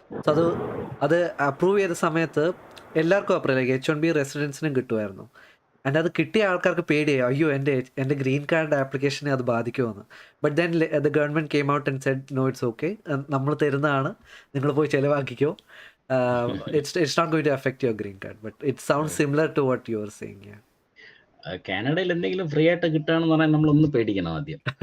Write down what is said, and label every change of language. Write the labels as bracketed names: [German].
[Malayalam] So അത് approve ചെയ്ത സമയത്ത് എല്ലാവർക്കും അപ്രൂവ്, ലൈക്ക് H1B റെസിഡൻസിനും കിട്ടുമായിരുന്നു. ആൻഡ് അത് കിട്ടിയ ആൾക്കാർക്ക് പേടിയായി, അയ്യോ എൻ്റെ ഗ്രീൻ കാർഡ് ആപ്ലിക്കേഷനെ അത് ബാധിക്കുമെന്ന്. [English] but then the government came out and said no, it's okay, [Malayalam] നമ്മൾ തരുന്നതാണ്, നിങ്ങൾ പോയി ചിലവാക്കിക്കോ, [English] it's not going to affect your green card. But it sounds similar to what you are saying. Yeah. [Malayalam] കാനഡയിൽ എന്തെങ്കിലും free ആയിട്ട് കിട്ടുകയാണെന്ന് പറഞ്ഞാൽ നമ്മളൊന്ന് പേടിക്കണം ആദ്യം.